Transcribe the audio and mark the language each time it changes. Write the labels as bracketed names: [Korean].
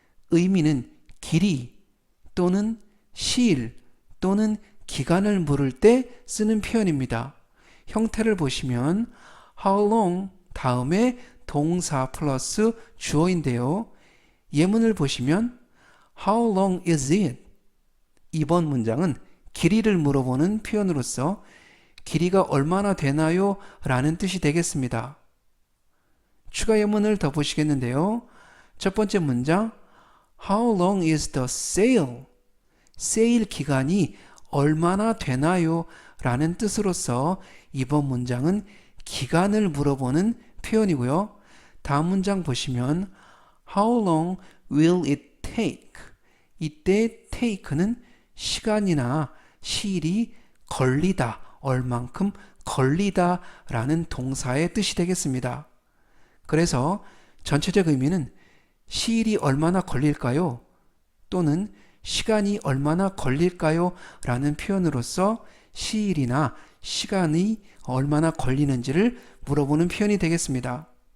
[Korean] 의미는 길이 또는 시일 또는 기간을 물을 때 쓰는 표현입니다. 형태를 보시면 how long 다음에 동사 플러스 주어인데요. 예문을 보시면 [English] How long is it? [Korean] 이번 문장은 길이를 물어보는 표현으로서 길이가 얼마나 되나요? 라는 뜻이 되겠습니다. 추가 예문을 더 보시겠는데요. 첫 번째 문장 [English] How long is the sale? [Korean] 세일 기간이 얼마나 되나요? 라는 뜻으로서 이번 문장은 기간을 물어보는 표현이고요. 다음 문장 보시면 [English] How long will it take? [Korean] 이때 take는 시간이나 시일이 걸리다, 얼만큼 걸리다 라는 동사의 뜻이 되겠습니다. 그래서 전체적 의미는 시일이 얼마나 걸릴까요? 또는 시간이 얼마나 걸릴까요? 라는 표현으로서 시일이나 시간이 얼마나 걸리는지를 물어보는 표현이 되겠습니다.